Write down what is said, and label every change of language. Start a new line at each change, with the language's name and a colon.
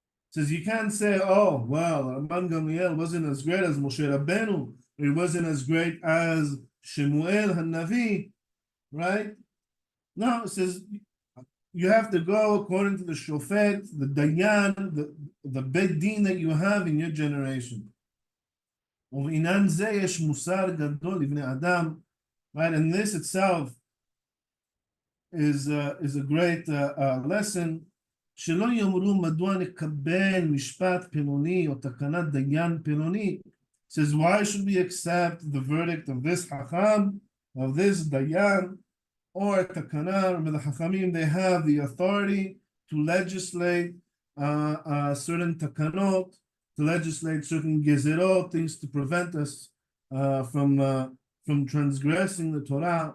English: Says you can't say, oh, well, Rabban Gamliel wasn't as great as Moshe Rabbeinu, or he wasn't as great as Shemuel HaNavi, right? No, it says you have to go according to the Shofet, the Dayan, the Beit Din that you have in your generation.
Hebrew: ובעניין זה יש מוסר גדול לבני אדם, right?
English: And this itself is a great lesson.
Hebrew: שלא יאמרו מדוע נקבל משפט פלוני או תקנת דיין פלוני.
English: Says, why should we accept the verdict of this Hacham, of this Dayan, or takana? Remember, the Hachamim, they have the authority to legislate certain takanot, to legislate certain gezerot, things to prevent us from transgressing the Torah.